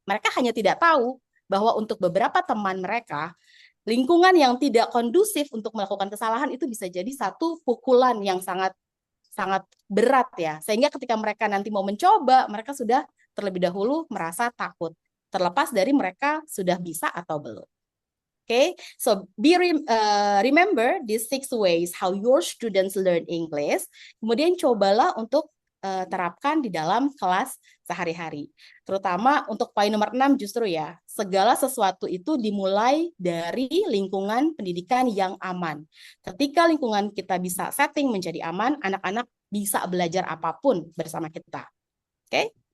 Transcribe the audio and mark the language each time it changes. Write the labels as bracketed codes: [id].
[id] Mereka hanya tidak tahu bahwa untuk beberapa teman mereka, lingkungan yang tidak kondusif untuk melakukan kesalahan itu bisa jadi satu pukulan yang sangat berat ya. Sehingga ketika mereka nanti mau mencoba, mereka sudah terlebih dahulu merasa takut. Terlepas dari mereka sudah bisa atau belum. [en] Okay, so remember these 6 ways how your students learn English. [id] Kemudian cobalah untuk terapkan di dalam kelas sehari-hari. Terutama untuk poin nomor 6 justru ya, segala sesuatu itu dimulai dari lingkungan pendidikan yang aman. Ketika lingkungan kita bisa setting menjadi aman, anak-anak bisa belajar apapun bersama kita. Oke?